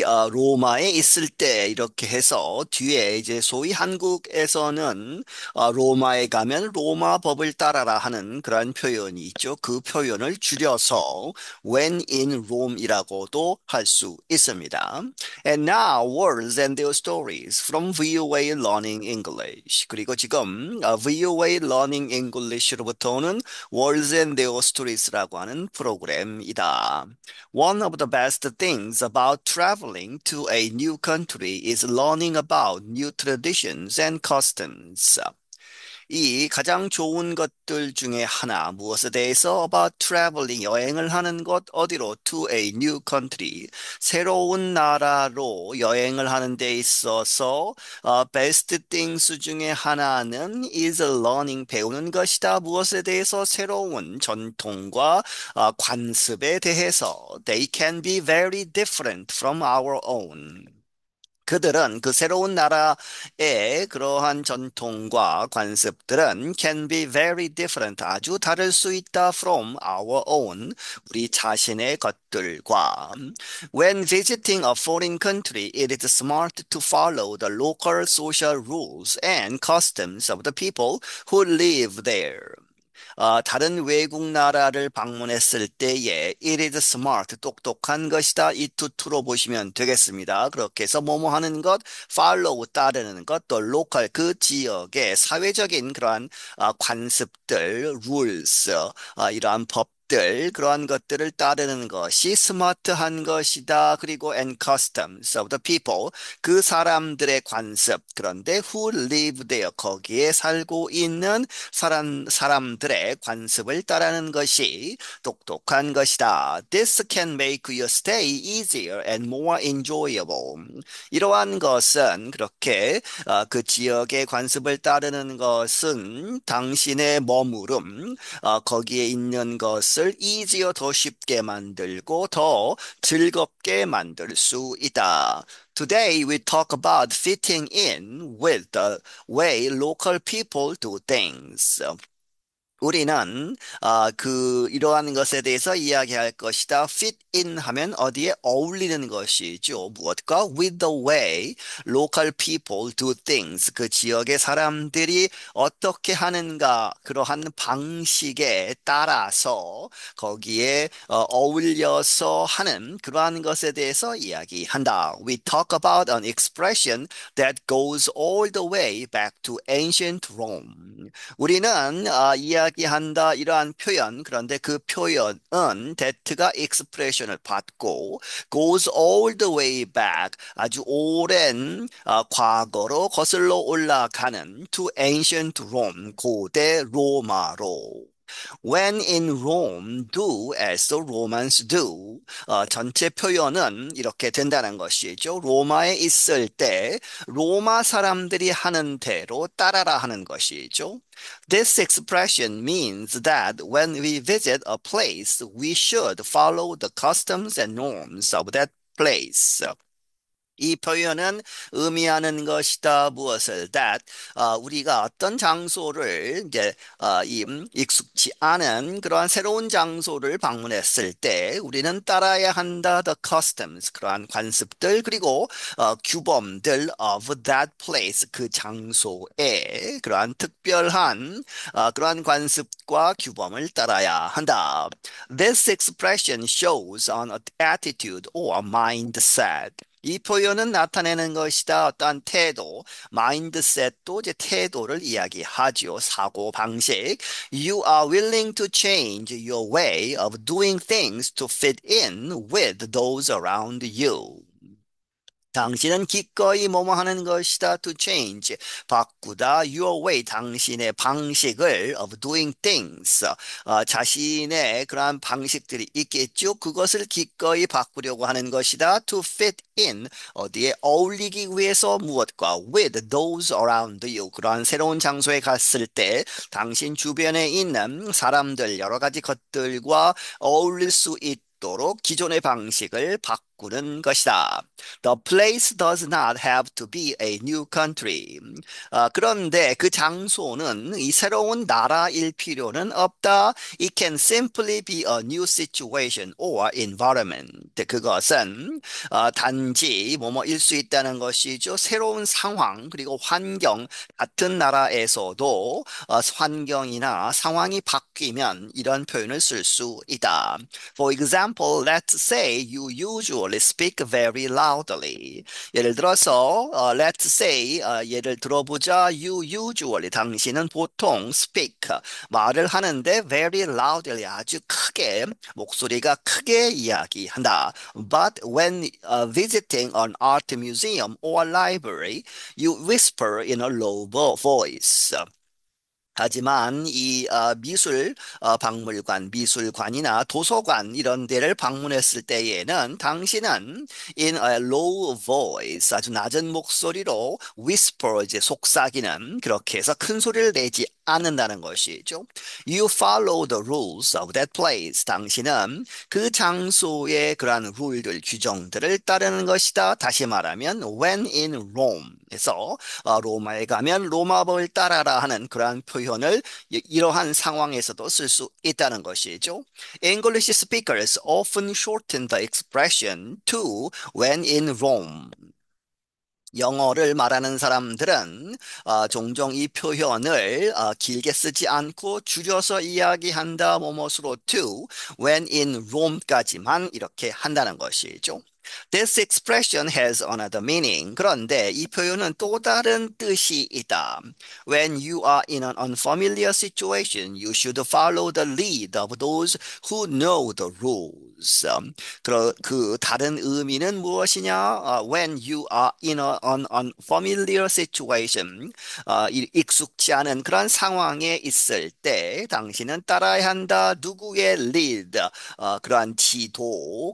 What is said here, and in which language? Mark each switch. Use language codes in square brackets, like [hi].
[ko] 로마에 있을 때 이렇게 해서 뒤에 이제 소위 한국에서는 로마에 가면 로마 법을 따라라 하는 그런 표현이 있죠. 그 표현을 줄여서 [en] When in Rome [ko] 이라고도 할 수 있습니다. [en] And now words and their stories from VOA Learning English. [ko] 그리고 지금 VOA Learning English로부터는 Words and Their Stories라고 하는 프로그램이다. [en] One of the best things about traveling to a new country is learning about new traditions and customs. [ko] 이 가장 좋은 것들 중에 하나, 무엇에 대해서 [en] about traveling, [ko] 여행을 하는 것, 어디로? [en] To a new country, [ko] 새로운 나라로 여행을 하는 데 있어서 [en] best things [ko] 중에 하나는 [en] is learning, [ko] 배우는 것이다. 무엇에 대해서? 새로운 전통과 관습에 대해서. [en] They can be very different from our own. [ko] 그들은 그 새로운 나라의 그러한 전통과 관습들은 [en] can be very different, [ko] 아주 다를 수 있다 [en] from our own, [ko] 우리 자신의 것들과. [en] When visiting a foreign country, it is smart to follow the local social rules and customs of the people who live there. [ko] 다른 외국 나라를 방문했을 때에 [en] it is smart, [ko] 똑똑한 것이다. 이 투투로 보시면 되겠습니다. 그렇게 해서 뭐뭐 하는 것, follow, 따르는 것, 또 local, 그 지역의 사회적인 그러한 관습들, rules, 이러한 법들, 그러한 것들을 따르는 것이 스마트한 것이다. 그리고 [en] and customs of the people, [ko] 그 사람들의 관습, 그런데 [en] who live there, [ko] 거기에 살고 있는 사람들의 관습을 따르는 것이 똑똑한 것이다. [en] This can make your stay easier and more enjoyable. [ko] 이러한 것은 그렇게 그 지역의 관습을 따르는 것은 당신의 머무름, 거기에 있는 것을 easier, 더 쉽게 만들고 더 즐겁게 만들 수 있다. [en] Today we talk about fitting in with the way local people do things. [ko] 우리는 이러한 것에 대해서 이야기할 것이다. fit in 하면 어디에 어울리는 것이죠. 무엇과? [en] with the way local people do things. [ko] 그 지역의 사람들이 어떻게 하는가, 그러한 방식에 따라서 거기에 어울려서 하는 그러한 것에 대해서 이야기한다. [en] We talk about an expression that goes all the way back to ancient Rome. [ko] 우리는 이야기한다 이러한 표현, 그런데 그 표현은 that가 expression을 받고 [en] goes all the way back, [ko] 아주 오랜 과거로 거슬러 올라가는 [en] to ancient Rome, [ko] 고대 로마로. [en] When in Rome, do as the Romans do. [ko] 전체 표현은 이렇게 된다는 것이죠. 로마에 있을 때 로마 사람들이 하는 대로 따라라 하는 것이죠. [en] This expression means that when we visit a place, we should follow the customs and norms of that place. [ko] 이 표현은 의미하는 것이다. 무엇을? That 우리가 어떤 장소를 이제 익숙지 않은 그러한 새로운 장소를 방문했을 때 우리는 따라야 한다. [en] The customs, [ko] 그러한 관습들, 그리고 규범들 [en] of that place, [ko] 그 장소에 그러한 특별한 그러한 관습과 규범을 따라야 한다. [en] This expression shows an attitude or mindset. [ko] 이 표현은 나타내는 것이다. 어떠한 태도, 마인드셋도 이제 태도를 이야기하지요. 사고 방식. [en] You are willing to change your way of doing things to fit in with those around you. [ko] 당신은 기꺼이 뭐뭐 하는 것이다. [en] To change, [ko] 바꾸다. [en] Your way, [ko] 당신의 방식을 [en] of doing things, [ko] 자신의 그러한 방식들이 있겠죠. 그것을 기꺼이 바꾸려고 하는 것이다. [en] To fit in, [ko] 어디에 어울리기 위해서 무엇과? [en] With those around you, [ko] 그러한 새로운 장소에 갔을 때 당신 주변에 있는 사람들, 여러 가지 것들과 어울릴 수 있도록 기존의 방식을 바꾸는 것이다. [en] The place does not have to be a new country. [ko] 그런데 그 장소는 이 새로운 나라일 필요는 없다. [en] It can simply be a new situation or environment. [ko] 그것은 단지 뭐뭐일 수 있다는 것이죠. 새로운 상황 그리고 환경 같은 나라에서도 환경이나 상황이 바뀌면 이런 표현을 쓸 수 있다. [en] For example, let's say you usually speak very loudly. [ko] 예를 들어서 [en] let's say [ko] 예를 들어보자. [en] You usually [ko] 당신은 보통 speak 말을 하는데 [en] very loudly [ko] 아주 크게 목소리가 크게 이야기한다. [en] But when visiting an art museum or library, you whisper in a low voice. [ko] 하지만 이 미술 박물관, 미술관이나 도서관 이런 데를 방문했을 때에는 당신은 [en] in a low voice [ko] 아주 낮은 목소리로 whisper 이제 속삭이는 그렇게 해서 큰 소리를 내지 않는다는 것이죠. [en] You follow the rules of that place. [ko] 당신은 그 장소의 그러한 룰들, 규정들을 따르는 것이다. 다시 말하면 [en] when in Rome [ko] 에서 로마에 가면 로마법을 따라라 하는 그러한 표현을 이러한 상황에서도 쓸 수 있다는 것이죠. [en] English speakers often shorten the expression to when in Rome. [ko] 영어를 말하는 사람들은 종종 이 표현을 길게 쓰지 않고 줄여서 이야기한다 뭐뭐으로 [en] to when in Rome [ko] 까지만 이렇게 한다는 것이죠. [en] This expression has another meaning. [ko] 그런데 이 표현은 또 다른 뜻이 있다. [en] When you are in an unfamiliar situation, you should follow the lead of those who know the rules. [ko] 그 다른 의미는 무엇이냐? [en] When you are in an unfamiliar situation, [ko] 익숙지 않은 그런 상황에 있을 때 당신은 따라야 한다. 누구의 lead, 그러한 지도.